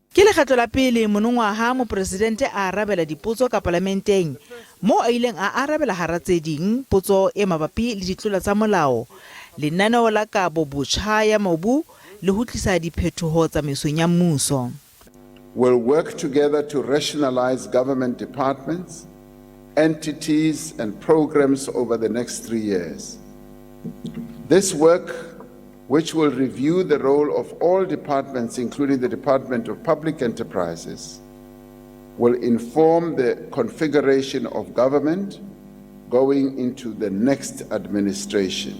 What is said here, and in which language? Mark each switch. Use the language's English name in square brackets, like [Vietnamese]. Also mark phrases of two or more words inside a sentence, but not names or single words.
[Southern Sotho] Ke lekgetlo la pele monongwaha Mopresidente a arabela dipotso ka parlamenteng mo a ileng a arabela hara tse ding potso e mabapi le ditlolo tsa molao, lenaneo la kabo botjha ya mobu le ho tlisa diphetoho tsamaisong ya mmuso. [English] Will work together to rationalize government departments, entities and programs over the next 3 years. This work, which will review the role of all departments, including the Department of Public Enterprises, will inform the configuration of government going into the next administration.